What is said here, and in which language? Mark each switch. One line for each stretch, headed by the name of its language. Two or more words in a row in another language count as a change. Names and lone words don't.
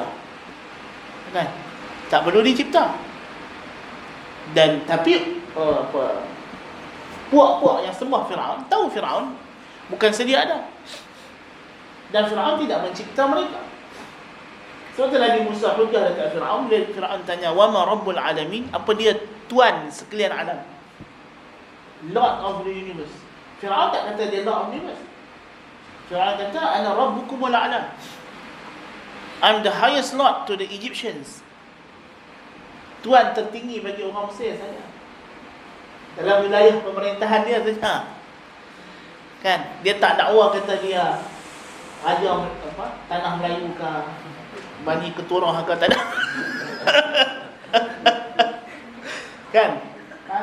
Malay: Kan? Tak perlu dicipta. Dan tapi puak-puak yang sembah Firaun tahu Firaun bukan sedia ada. Dan Firaun tidak mencipta mereka. Sebab tu Nabi Musa hujah dekat Firaun, bila Firaun tanya
Arabic: وما رب العالمين,
Malay: apa dia tuan sekalian alam,
English: Lord of the universe.
Malay: Firaun tak kata dia
English: Lord of the universe.
Malay: Firaun kata
Arabic: أنا ربكم الأعلى,
English: I'm the highest lord to the Egyptians.
Malay: Tuan tertinggi bagi orang Mesir saja, dalam wilayah pemerintahan dia saja. Kan? Dia tak dakwa kata dia raja apa, tanah Melayu ke Bani Keturah ke, tak ada. Kan? Ha?